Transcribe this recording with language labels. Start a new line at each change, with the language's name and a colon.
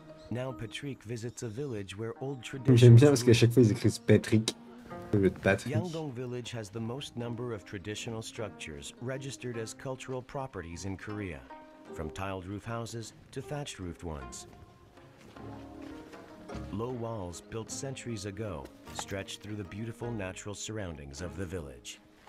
English: Now Patrick visits a village where old traditions.
French: J'aime bien parce qu'à chaque fois ils écrivent Patrick au lieu de Patrick.
English: Yangdong village has the most number of traditional structures registered as cultural properties in Korea, from tiled roof houses to thatched roofed ones. Low walls built centuries ago stretch through the beautiful natural surroundings of the village.